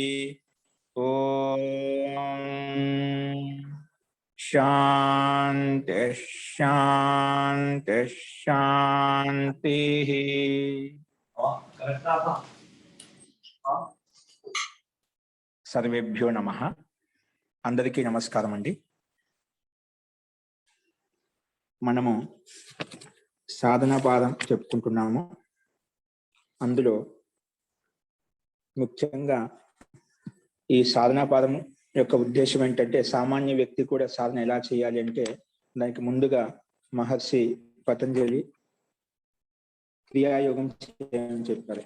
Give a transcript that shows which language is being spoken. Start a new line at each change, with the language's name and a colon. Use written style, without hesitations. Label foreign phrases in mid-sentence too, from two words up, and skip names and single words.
Sanskrit: ओम शांति शांति शांति। सर्वेभ्यो नमः।
Telugu: అందరికీ నమస్కారం అండి। మనము సాధన పాదం చెప్పుకుంటున్నాము. అందులో ముఖ్యంగా ఈ సాధనా పాదం యొక్క ఉద్దేశం ఏంటంటే సామాన్య వ్యక్తి కూడా సాధన ఎలా చేయాలి అంటే దానికి ముందుగా మహర్షి పతంజలి క్రియాయోగం చేయని చెప్పారు.